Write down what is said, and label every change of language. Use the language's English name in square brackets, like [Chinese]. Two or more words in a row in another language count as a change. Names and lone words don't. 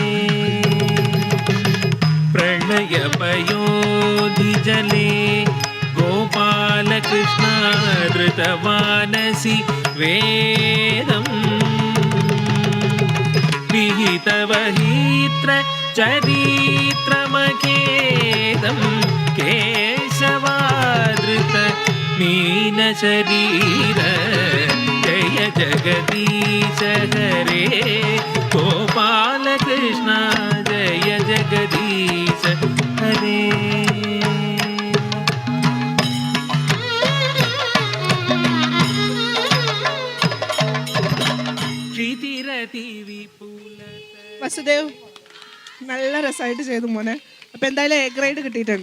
[Sanskrit] प्रलयपयोधिजले गोपालकृष्ण धृतवानसि वेदम् विहितवहित्र चरित्रमखेदं केशवादृत मीनशरीर. जय जगदीश हरे गोपालकृष्ण, जय जगदीश हरे. [Malayalam] വസുദേവ് നല്ല രസമായിട്ട് ചെയ്തു മോനെ. അപ്പോൾ എന്തായാലും എ ഗ്രേഡ് കിട്ടിയിട്ടുണ്ട്.